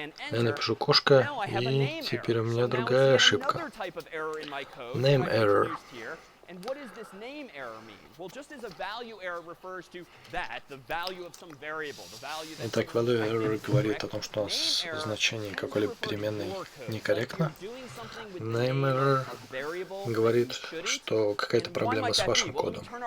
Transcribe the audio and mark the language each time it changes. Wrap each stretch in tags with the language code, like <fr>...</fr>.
<ru>Я напишу кошка, и теперь у меня другая ошибка. Name error.</ru> <en>And what does this name error mean? Well, just as a value error refers to that, the value of some variable, the value that</en> <ru>Итак, value error говорит о том, что у нас значение какой-либо переменной некорректно. Name error говорит, что какая-то проблема с вашим кодом.</ru>